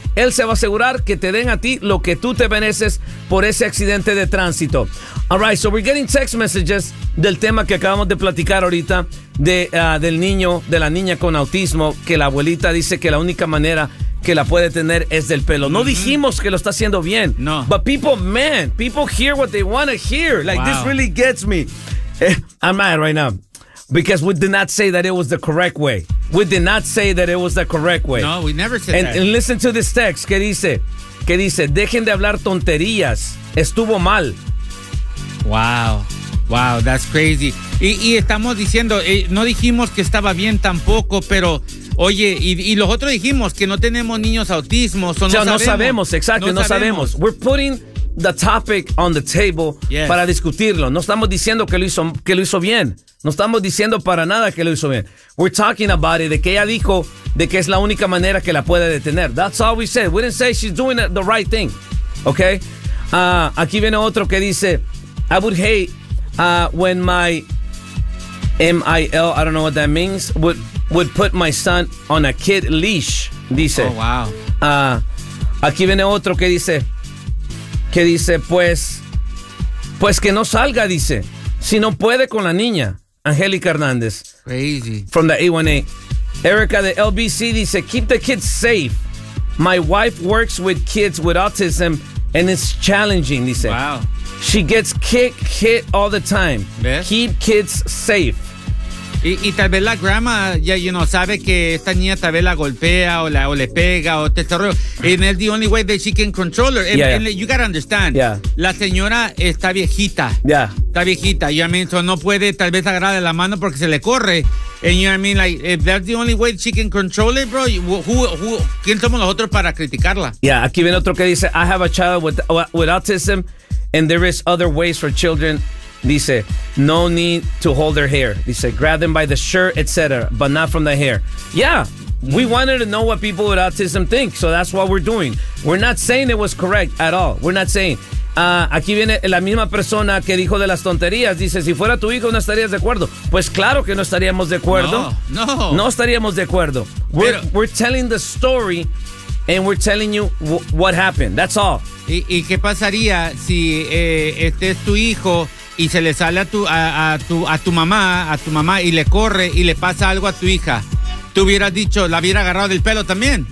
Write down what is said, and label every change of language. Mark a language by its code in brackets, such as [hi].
[es] Él se va a asegurar que te den a ti lo que tú te mereces por ese accidente de tránsito. [en] All right, so we're getting text messages [es] del tema que acabamos de platicar ahorita del niño, de la niña con autismo, que la abuelita dice que la única manera que la puede tener es del pelo. No dijimos que lo está haciendo bien. No. [en] But people hear what they want to hear. Like, wow. This really gets me. I'm mad right now. Because we did not say that it was the correct way. We did not say that it was the correct way. No, we never said and, that. And listen to this text. [es] ¿Qué dice? Dejen de hablar tonterías. Estuvo mal. [en] Wow, that's crazy. [es] Y estamos diciendo, no dijimos que estaba bien tampoco, pero, oye, y los otros dijimos que no tenemos niños autismos. No sabemos. [en] We're putting the topic on the table, yes, [es] para discutirlo. No estamos diciendo que lo hizo bien. No estamos diciendo para nada que lo hizo bien. [en] We're talking about it, [es] de que ella dijo de que es la única manera que la puede detener. [en] That's all we said. We didn't say she's doing the right thing. Okay? [es] Aquí viene otro que dice, [en] I would hate when my M-I-L, I don't know what that means, would put my son on a kid leash. [es] Dice. [en] Oh, wow. [es] Aquí viene otro que dice, pues que no salga, dice, si no puede con la niña. Angélica Hernández. [en] Crazy. From the A1A. Erica de LBC dice, keep the kids safe. My wife works with kids with autism and it's challenging, dice. Wow. She gets hit all the time. [es] ¿Ves? [en] Keep kids safe. [es] Y tal vez la grandma ya, [en] you know, [es] sabe que esta niña tal vez la golpea o le pega o te cerró. [en] And that's the only way that she can control her. And you gotta understand. Yeah. [es] La señora está viejita. [en] Yeah. [es] Está viejita. [en] You know what I mean? [es] So no puede tal vez agarrarle la mano porque se le corre. [en] And you know what I mean? Like, if that's the only way she can control it, bro, [es] ¿quién somos nosotros para criticarla? [en] Yeah, [es] aquí viene otro que dice, [en] I have a child with autism and there is other ways for children. Dice, no need to hold their hair. Dice, grab them by the shirt, etc. But not from the hair. Yeah, we wanted to know what people with autism think. So that's what we're doing. We're not saying it was correct at all. We're not saying. [es] Aquí viene la misma persona que dijo de las tonterías. Dice, si fuera tu hijo, no estarías de acuerdo. Pues claro que no estaríamos de acuerdo. No estaríamos de acuerdo. [en] We're telling the story and we're telling you what happened. That's all. [es] ¿Y qué pasaría si este es tu hijo y se le sale a tu mamá y le corre y le pasa algo a tu hija? Tú hubieras dicho, la hubiera agarrado del pelo también.